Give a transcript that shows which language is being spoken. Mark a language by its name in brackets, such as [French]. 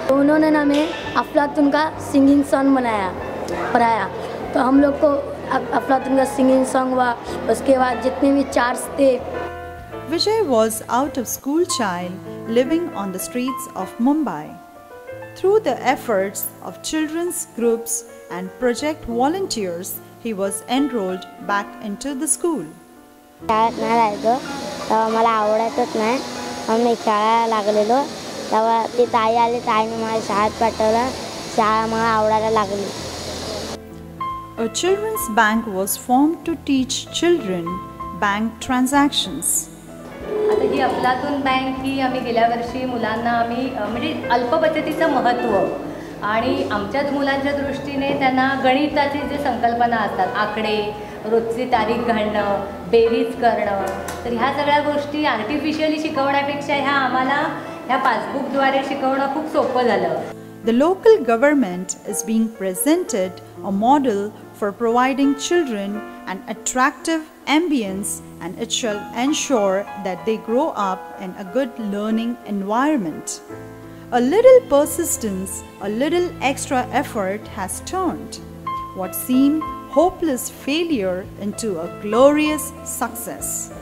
[Hindi] तो उन्होंने हमें अफलातून का सिंगिंग सॉन्ग पढ़ाया. तो हम लोग को अफलातून का सिंगिंग सॉन्ग हुआ. उसके बाद जितने भी चार्ट्स थे. [English] Vijay was out of school child living on the streets of Mumbai. Through the efforts of children's groups and project volunteers, he was enrolled back into the school. [Marathi] शाळेत नाही राहायचो तेव्हा मला आवडायचंच नाही. मग मी शाळेला लागलेलो तेव्हा ती ताई आली, ताईने मला शाळेत पाठवलं. शाळा मला आवडायला लागली. [English] A children's bank was formed to teach children bank transactions. [Marathi] आता ही अफलातून बँक ही आम्ही गेल्या वर्षी मुलांना आम्ही म्हणजे अल्पबचतीचं महत्त्व आणि आमच्याच मुलांच्या दृष्टीने त्यांना गणिताची जे संकल्पना असतात, आकडे, रोजची तारीख घालणं, बेरीज करणं, तर ह्या सगळ्या गोष्टी आर्टिफिशियली शिकवण्यापेक्षा ह्या आम्हाला ह्या पासबुकद्वारे शिकवणं खूप सोपं झालं. [English] The local government is being presented a model for providing children an attractive ambience, and it shall ensure that they grow up in a good learning environment. A little persistence, a little extra effort has turned what seemed hopeless failure into a glorious success.